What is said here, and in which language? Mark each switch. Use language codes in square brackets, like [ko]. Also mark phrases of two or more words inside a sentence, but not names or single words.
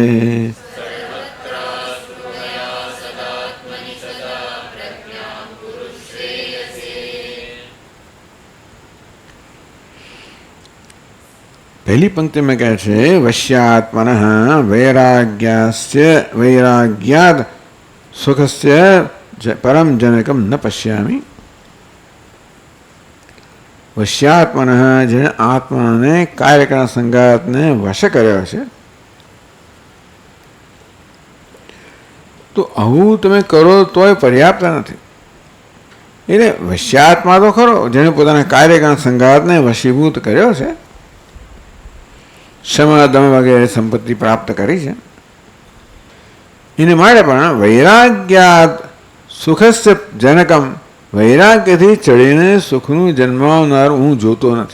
[hi] पहली पंक्ति में [gu] કહે છે [sa] वश्यात्मनः वैराग्यास्य वैराग्याद सुखस्य परम जनकम न पश्यामि. [gu] વશ્યાત્મનઃ જેણે આત્માને કાર્યકાળ સંગાતને વશ કર્યો છે તો આવું તમે કરો તોય પર્યાપ્ત નથી. એટલે વશ્યાત્મા તો ખરો જેણે પોતાના કાર્યકાળ સંગાતને વશીભૂત કર્યો છે, શમ દમ વગેરે સંપત્તિ પ્રાપ્ત કરી છે, એને માટે પણ [sa] वैराग्याद सुखस्य जनकम [gu] વૈરાગ્યથી ચડીને સુખનું જન્માવનાર હું જોતો નથી.